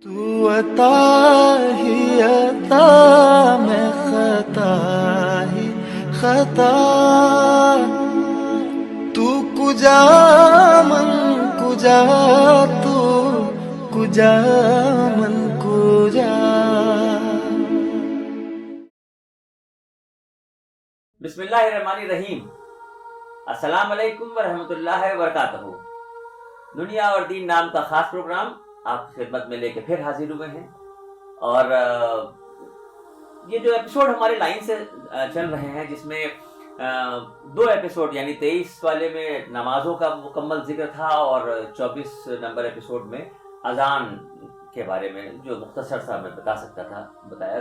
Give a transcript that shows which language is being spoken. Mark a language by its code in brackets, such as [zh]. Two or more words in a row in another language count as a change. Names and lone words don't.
[ur] تو عطا ہی عطا میں خطا ہی خطا [fa] تو کجا من کجا تو کجا من کجا. [ar] بسم اللہ الرحمن الرحیم. السلام علیکم ورحمۃ اللہ وبرکاتہ. [ur] دنیا اور دین نام کا خاص پروگرام آپ کی خدمت میں لے کے پھر حاضر ہوئے ہیں. اور یہ جو ایپیسوڈ ہمارے لائن سے چل رہے ہیں، جس میں 2 ایپیسوڈ یعنی 23 والے میں نمازوں کا مکمل ذکر تھا، اور 24 نمبر ایپیسوڈ میں اذان کے بارے میں جو مختصر سا میں بتا سکتا تھا بتایا.